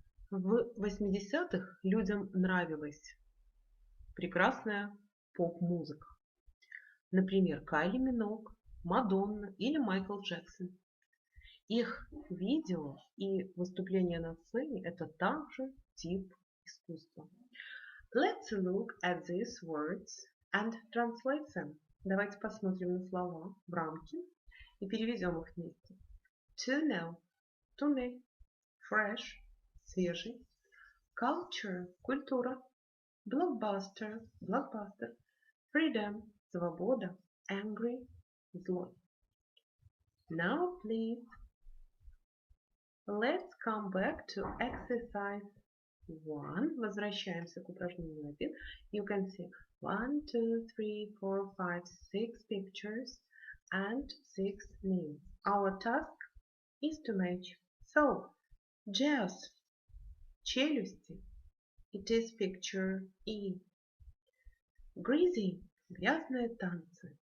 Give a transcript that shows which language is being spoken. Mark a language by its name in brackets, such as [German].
[Russian] В 80-х людям нравилась прекрасная поп-музыка. Например, Кайли Миноуг, Мадонна или Майкл Джексон. Их видео и выступления на сцене – это также тип искусства. [English] Let's look at these words and translate them. [Russian] Давайте посмотрим на слова в рамке и переведем их вместе. [English] Tunnel – [Russian] туннель. [English] Fresh – [Russian] свежий. [English] Culture – [Russian] культура. [English] Blockbuster – [Russian] блокбастер. [English] Freedom – [Russian] свобода. [English] Angry – [Russian] злой. [English] Now, please, let's come back to exercise 1. [Russian] Возвращаемся к упражнению 1. [English] You can see 1, 2, 3, 4, 5, 6 pictures and 6 names. Our task is to match. So, jaws, [Russian] челюсти. [English] It is picture E. Greasy, [Russian] грязные танцы.